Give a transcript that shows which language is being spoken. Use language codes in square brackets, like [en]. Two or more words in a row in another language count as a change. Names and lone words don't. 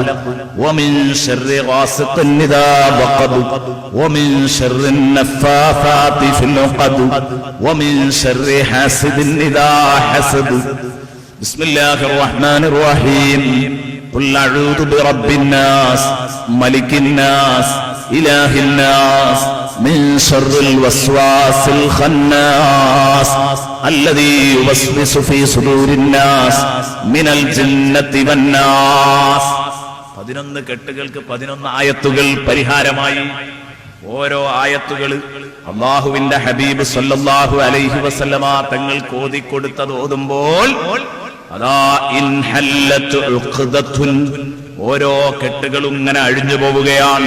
[ar] ومن شر غاسق إذا وقب ومن شر النفاثات في العقد ومن شر حاسد إذا حسد بسم الله الرحمن الرحيم قل أعوذ برب الناس ملك الناس إله الناس من شر الوسواس الخناس الذي يوسوس في صدور الناس من الجنة والناس [ml] 11 കെട്ടുകൾക്ക് 11 ആയത്തുകൾ പരിഹാരമായി. ഓരോ ആയത്തുകൾ അല്ലാഹുവിന്റെ ഹബീബ് [ar] صلى الله عليه وسلم [ml] തങ്ങൾ ഓതിക്കൊടുത്തത് ഓതുമ്പോൾ അതാ [ar] انحلت عقدة [ml] ഓരോ കെട്ടുകളും ഇങ്ങനെ അഴിഞ്ഞു പോവുകയാണ്.